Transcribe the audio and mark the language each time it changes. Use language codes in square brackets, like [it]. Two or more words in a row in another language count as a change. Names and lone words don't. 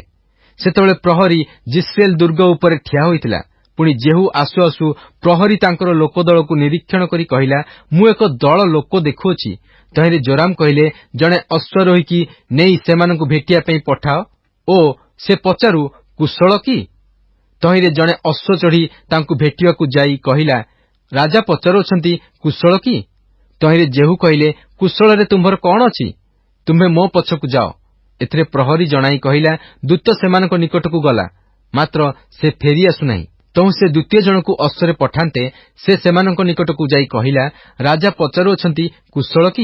[or] ସେତେବେଳେ ପ୍ରହରୀ ଜିସ୍ରେଲ ଦୁର୍ଗ ଉପରେ ଠିଆ ହୋଇଥିଲା। ପୁଣି ଜେହୂ ଆସୁ ଆସୁ ପ୍ରହରୀ ତାଙ୍କର ଲୋକଦଳ କୁ ନିରୀକ୍ଷଣ କରି କହିଲା, ମୁଁ ଏକ ଦଳ ଲୋକ ଦେଖୁଛି। ତହିଁରେ ଯୋରାମ କହିଲେ, ଜଣେ ଅଶ୍ୱାରୋହୀ କି ନେଇ ସେମାନଙ୍କୁ ଭେଟିବା ପାଇଁ ପଠାଅ ଓ ସେ ପଚାରୁ କୁଶଳ କି? ତହିଁରେ ଜଣେ ଅଶ୍ୱ ଚଢ଼ି ତାଙ୍କୁ ଭେଟିବାକୁ ଯାଇ କହିଲା, ରାଜା ପଚାରୁଛନ୍ତି କୁଶଳ କି? ତହିଁରେ ଜେହୁ କହିଲେ, କୁଶଳରେ ତୁମ୍ଭର କଣ ଅଛି? ତୁମ୍ଭେ ମୋ ପଛକୁ ଯାଅ। ଏଥିରେ ପ୍ରହରୀ ଜଣାଇ କହିଲା, ଦୂତ ସେମାନଙ୍କ ନିକଟକୁ ଗଲା, ମାତ୍ର ସେ ଫେରି ଆସୁନାହିଁ। ତହୁଁ ସେ ଦ୍ୱିତୀୟ ଜଣକୁ ଅଶ୍ୱରେ ପଠାନ୍ତେ ସେ ସେମାନଙ୍କ ନିକଟକୁ ଯାଇ କହିଲା, ରାଜା ପଚାରୁଅଛନ୍ତି, କୁଶଳ କି?